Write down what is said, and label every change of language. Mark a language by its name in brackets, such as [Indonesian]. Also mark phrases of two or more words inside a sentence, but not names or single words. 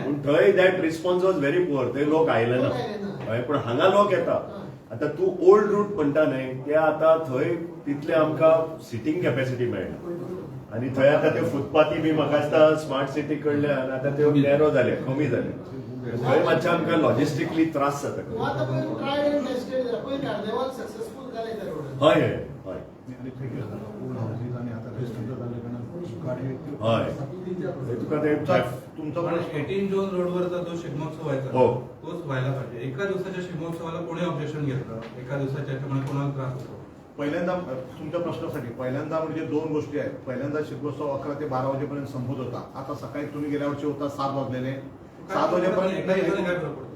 [Konkani] पूण थंय [English] that response was very poor [Konkani] थंय लोक आयले ना हय पूण हांगा लोक येता आतां तूं [English] old route [Konkani] म्हणटा न्हय ते आतां थंय तितले आमकां [English] seating capacity [Konkani] मेळना आनी थंय आतां त्यो फुटपाथी बी म्हाका दिसता [English] smart city [Konkani] कडल्यान आतां त्यो नॅरो जाले कमी जाले थंय मातशें आमकां लॉजिस्टिकली त्रास जाता तूं आतां पळय [English] tried and tested [Konkani] जाला पळय [English] carnival successful [Konkani] जाले त्या रोडार हय हय हय आणि थंय कितें जाता [English] old houses [Konkani] आनी आतां रेस्टॉरंट जाले कारणान गाडी हय थंय तुका ते तुमचो [Marathi] पण 18 जून रोडवरचा जो शिगमोत्सव व्हायचा हो. तोच व्हायला पाहिजे एका दिवसाच्या शिगमोत्सवाला कोणी ऑब्जेक्शन घेतलं एका दिवसाच्या याच्यामुळे कोणाला त्रास होतो पहिल्यांदा तुमच्या प्रश्नासाठी पहिल्यांदा म्हणजे 2 गोष्टी आहेत पहिल्यांदा शिगमोत्सव 11 ते 12 वाजेपर्यंत संपत होता आता सकाळी तुम्ही गेल्या वर्षी होता 7 वाजलेले 7 वाजेपर्यंत एका दिवसाने काय फरक पडतो